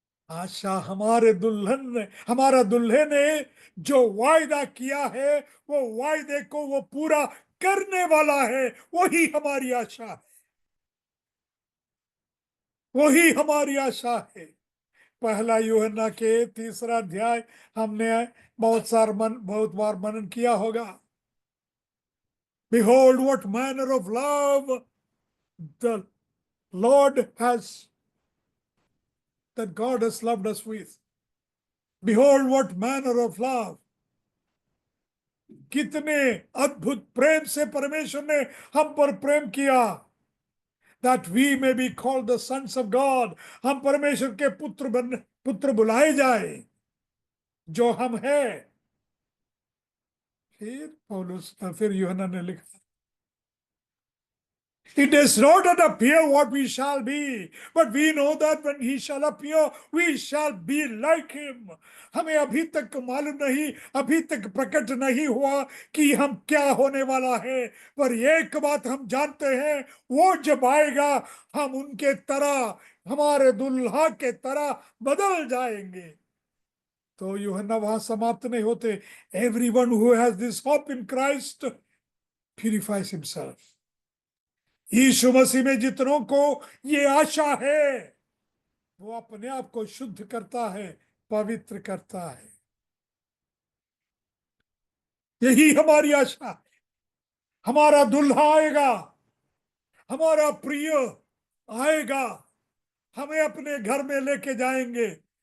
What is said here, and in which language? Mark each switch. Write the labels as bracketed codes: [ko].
[hi] आशा हमारे दुल्हन ने, हमारा दुल्हे ने जो वायदा किया है, वो वायदे को वो पूरा करने वाला है। वही हमारी आशा है, वही हमारी आशा है। पहला यूहन्ना के 3 अध्याय हमने बहुत बार मनन किया होगा। [en] Behold what manner of love the Lord has, that God has loved us with. Behold what manner of love. [hi] कितने अद्भुत प्रेम से परमेश्वर ने हम पर प्रेम किया, [en] that we may be called the sons of God, [hi] हम परमेश्वर के पुत्र बुलाए जाए, जो हम हैं। फिर यूहन्ना ने लिखा, [en] it does not yet appear what we shall be, but we know that when he shall appear, we shall be like him. [hi] हमें अभी तक मालूम नहीं, अभी तक प्रकट नहीं हुआ कि हम क्या होने वाला है, पर एक बात हम जानते हैं, वो जब आएगा हम उनके तरह, हमारे दुल्हा के तरह बदल जाएंगे। तो यूहन्ना वहां समाप्त नहीं होते। [en] Everyone who has this hope in Christ purifies himself. [hi] यीशु मसीह में जितनों को ये आशा है, वो अपने आप को शुद्ध करता है, पवित्र करता है। यही हमारी आशा है। हमारा दुल्हा आएगा, हमारा प्रिय आएगा, हमें अपने घर में लेके जाएंगे।